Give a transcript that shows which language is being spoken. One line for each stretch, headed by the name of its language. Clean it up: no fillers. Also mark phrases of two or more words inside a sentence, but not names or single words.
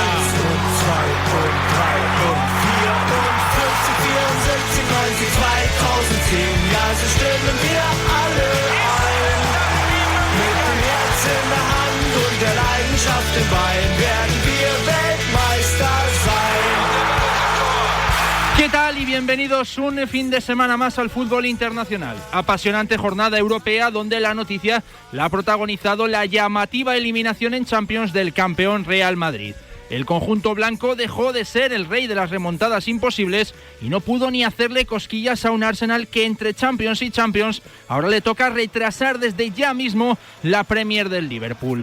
German: 1 und 2 und 3 und 4 und 50, 74, 90, 2010. Ja, so stimmen wir alle ein. Mit dem Herz in der Hand und der Leidenschaft im Bein werden wir Weltmeister sein.
Spanish: ¿Qué tal y bienvenidos un fin de semana más al fútbol internacional? Apasionante jornada europea donde la noticia la ha protagonizado la llamativa eliminación en Champions del campeón Real Madrid. El conjunto blanco dejó de ser el rey de las remontadas imposibles y no pudo ni hacerle cosquillas a un Arsenal que entre Champions y Champions ahora le toca retrasar desde ya mismo la Premier del Liverpool.